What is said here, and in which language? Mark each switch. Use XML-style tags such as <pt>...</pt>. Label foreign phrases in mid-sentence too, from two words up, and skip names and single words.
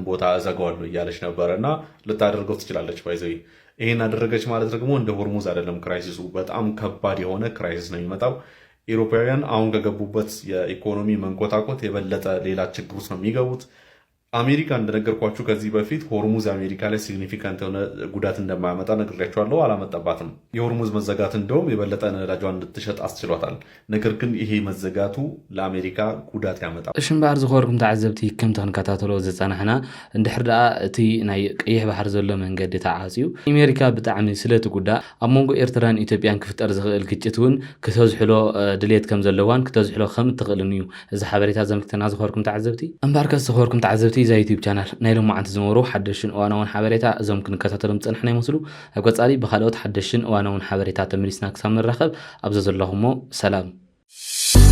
<am>ቦታ እዘጋዋለሁ እያለች ነበረ እና ልታደርገው ትችላለች። ባይዘይ ይህን አደረገች ማለት ደግሞ እንደ ሆርሙዝ አይደለም ክራይሲሱ፣ በጣም ከባድ የሆነ ክራይሲስ ነው የሚመጣው። ኢሮፓውያን አሁን ከገቡበት የኢኮኖሚ መንኮታኮት የበለጠ ሌላ ችግር ውስጥ ነው የሚገቡት። አሜሪካ እንደነገርኳችሁ ከዚህ በፊት ሆርሙዝ አሜሪካ ላይ ሲግኒፊካንት የሆነ ጉዳት እንደማያመጣ ነግሬያችኋለሁ። አላመጣባትም። የሆርሙዝ መዘጋት እንደውም የበለጠ ነዳጇን እንድትሸጥ አስችሏታል። ነገር ግን ይሄ መዘጋቱ ለአሜሪካ ጉዳት ያመጣል።</am> <ti>እሽምባር ዝኸርኩም ተዓዘብቲ ከም ተንከታተሎ ዝፀናሕና እንድሕር ደኣ እቲ ናይ ቀይሕ ባሕር ዘሎ መንገዲ ተዓፅዩ ኣሜሪካ ብጣዕሚ ስለትጉዳእ ኣብ መንጎ ኤርትራን ኢትዮጵያን ክፍጠር ዝኽእል ግጭት እውን ክተዝሕሎ ድሌት ከም ዘለዋን ክተዝሕሎ ከም እትኽእልን እዩ እዚ ሓበሬታ ዘምልክተና ዝኸርኩም ተዓዘብቲ። እምበርከስ ዝኸርኩም ተዓዘብቲ ዛ ዩቲዩብ ቻናል ናይ ሎማዓንቲ ዝነበሩ ሓደሽን እዋናውን ሓበሬታ እዞም ክንከታተሎም ፀንሕና ይመስሉ። ኣብ ቀፃሊ ብካልኦት ሓደሽን እዋናውን ሓበሬታ ተመሊስና ክሳብ ንራኸብ ኣብዘ ዘለኹሞ ሰላም።</ti>